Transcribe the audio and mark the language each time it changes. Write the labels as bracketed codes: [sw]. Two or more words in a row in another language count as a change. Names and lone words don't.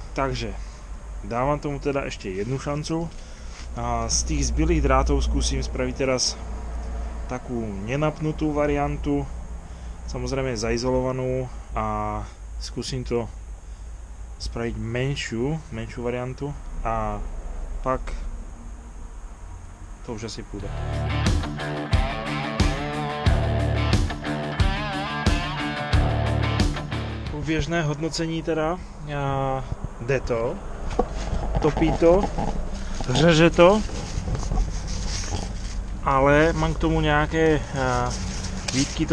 [sk] Takže dávam tomu teda ešte jednu šancu. A z tých zbylých drátov skúsim spraviť teraz takú nenapnutú variantu, samozrejme zaizolovanú, a skúsim to spraviť menšiu variantu a pak to už asi pôjde. [cs] Průběžné hodnocení teda, jde to, topí to, řeže to, ale mám k tomu nějaké výtky.